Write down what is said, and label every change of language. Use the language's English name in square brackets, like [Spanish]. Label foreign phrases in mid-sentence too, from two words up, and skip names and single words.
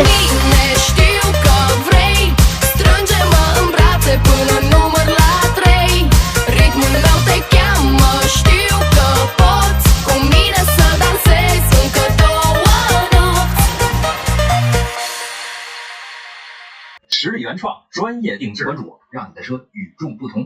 [Romanian] Știu că vrei, strânge-mă în brațe până număr la 3. Ritmul meu te cheamă, știu că poți cu mine să dansezi încă 2 nopți。 [Chinese] 实力原创，专业定制，关注我，让你的车与众不同。